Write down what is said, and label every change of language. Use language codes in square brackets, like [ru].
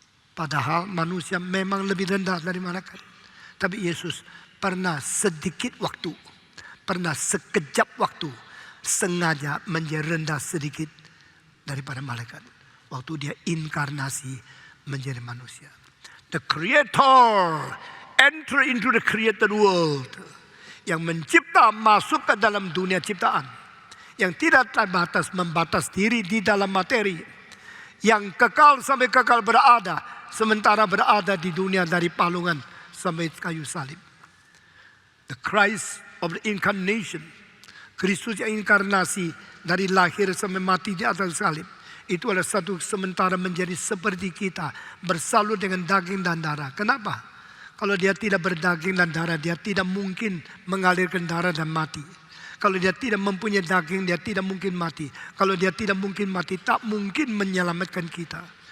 [id] Padahal manusia memang lebih rendah dari malaikat. Tapi Yesus pernah sedikit waktu, pernah sekejap waktu, sengaja menjadi rendah sedikit daripada malaikat. Waktu dia inkarnasi menjadi manusia. [en] The Creator enter into the created world. [id] Yang mencipta masuk ke dalam dunia ciptaan. Yang tidak terbatas membatas diri di dalam materi. Yang kekal sampai kekal berada. Sementara berada di dunia dari palungan sampai kayu salib. [en] The Christ of the incarnation. [id] Kristus yang inkarnasi dari lahir sampai mati di atas salib. Itu adalah satu sementara menjadi seperti kita. Bersalut dengan daging dan darah. Kenapa? Kalau dia tidak berdaging dan darah, dia tidak mungkin mengalirkan darah dan mati. Kalau dia tidak mempunyai daging, dia tidak mungkin mati. Kalau dia tidak mungkin mati, tak mungkin menyelamatkan kita.